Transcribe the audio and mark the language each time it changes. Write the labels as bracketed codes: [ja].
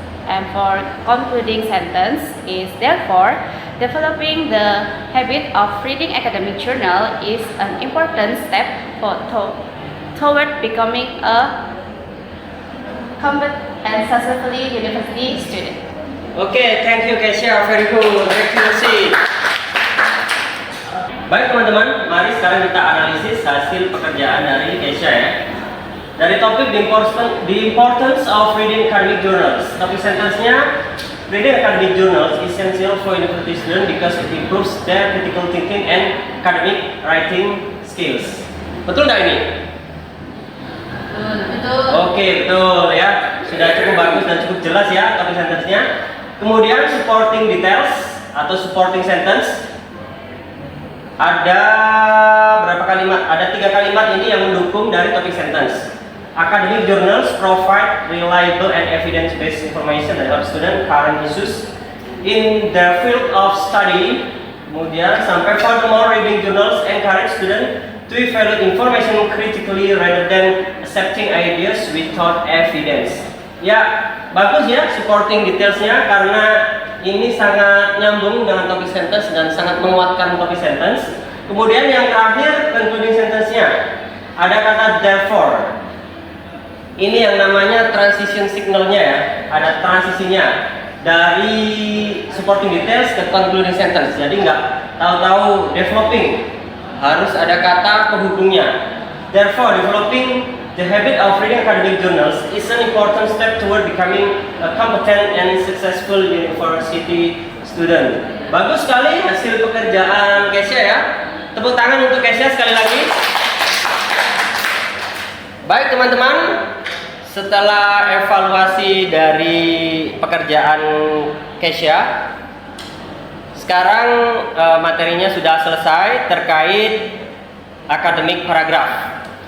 [en] And for concluding sentence is therefore developing the habit of reading academic journal is an important step toward becoming a competent and successfully university student. Oke, thank you Kesha, very good. Excellent. [id] Baik teman-teman, mari sekarang kita analisis hasil pekerjaan dari Kesha ya. Dari topik [en] the importance of reading academic journals. [id] Topik sentence-nya [en] reading academic journals is essential for university students because it improves their critical thinking and academic writing skills. [id] Betul nggak ini? Betul. Oke, betul ya. Sudah cukup bagus dan cukup jelas ya topic sentence-nya. Kemudian supporting details atau supporting sentence. Ada berapa kalimat? Ada 3 kalimat ini yang mendukung dari topic sentence. [en] Academic journals provide reliable and evidence-based information about student current issues in their field of study. [id] Kemudian sampai [en] furthermore, reading journals encourage students to evaluate information critically rather than accepting ideas without evidence. [id] Ya, bagus ya supporting detailsnya karena ini sangat nyambung dengan topic sentence dan sangat menguatkan topic sentence. Kemudian yang terakhir concluding sentence-nya ada kata therefore. Ini yang namanya transition signalnya ya, ada transisinya dari supporting details ke concluding sentence. Jadi nggak tahu-tahu developing, harus ada kata penghubungnya. [en] Therefore, developing the habit of reading academic journals is an important step toward becoming a competent and successful university student. [id] Bagus sekali hasil pekerjaan Kesha ya. Tepuk tangan untuk Kesha sekali lagi. Baik teman-teman, setelah evaluasi dari pekerjaan Kesha, sekarang materinya sudah selesai terkait akademik paragraf.